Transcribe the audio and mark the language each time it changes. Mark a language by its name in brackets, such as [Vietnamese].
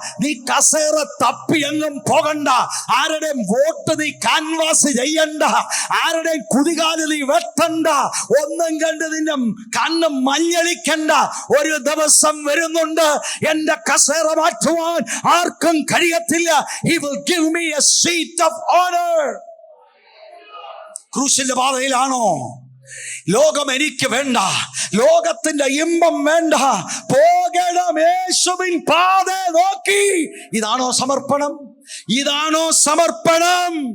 [Malayalam] നീ കസേറ തപ്പി എങ്ങും പോകണ്ട. ആരുടെയും വോട്ട് നീ കാൻവാസ് ചെയ്യണ്ട. ആരുടെയും കുതികാല് നീ വെട്ടണ്ട. ഒന്നും കണ്ട് നിന്റെ കണ്ണ് മഞ്ഞളിക്കണ്ട. ഒരു ദിവസം വരുന്നുണ്ട്, എന്റെ കസേറ മാറ്റുവാൻ ആർക്കും കഴിയത്തില്ല. [English] He will give me a seat of honor. [Malayalam] ക്രൂശിന്റെ പാതയിലാണോ? ലോകം എനിക്ക് വേണ്ട, ലോകത്തിന്റെ ഇമ്പം വേണ്ട, പോകണം യേശുവിൻ പാത നോക്കി. ഇതാണോ സമർപ്പണം? ഇതാണോ സമർപ്പണം?